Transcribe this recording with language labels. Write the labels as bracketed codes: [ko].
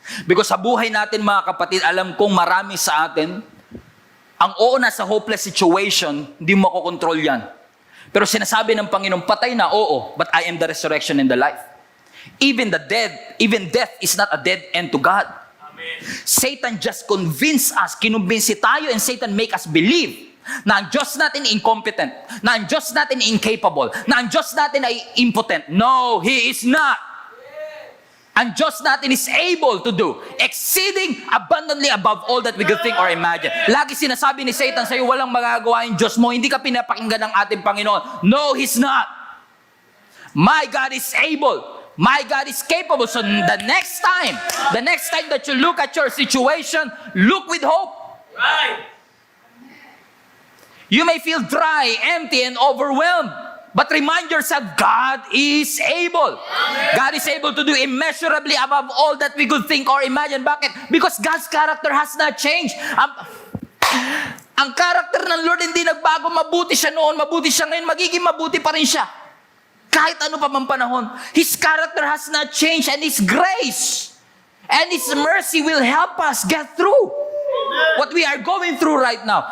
[tl] Because sa buhay natin mga kapatid, alam kong marami sa atin, ang nasa hopeless situation, hindi mo makokontrol yan. Pero sinasabi ng Panginoon, patay na, oo, [en] but I am the resurrection and the life. Even death is not a dead end to God. Satan just convince us, kinumbinsi tayo, and Satan make us believe na ang Diyos natin incompetent, na ang Diyos natin incapable, na ang Diyos natin ay impotent. No, He is not. Ang Diyos natin is able to do exceeding abundantly above all that we could think or imagine. [tl] Lagi sinasabi ni Satan sa'yo, walang magagawa yung Diyos mo, hindi ka pinapakinggan ng ating Panginoon. [en] No, He's not. My God is able. My God is capable. So the next time that you look at your situation, look with hope. Right. You may feel dry, empty, and overwhelmed. But remind yourself, God is able. God is able to do immeasurably above all that we could think or imagine. [tl] Bakit? [en] Because God's character has not changed. [tl] Ang character ng Lord hindi nagbago. Mabuti siya noon, mabuti siya ngayon, magiging mabuti pa rin siya. Kahit ano pa man panahon. [en] His character has not changed, and His grace and His mercy will help us get through what we are going through right now.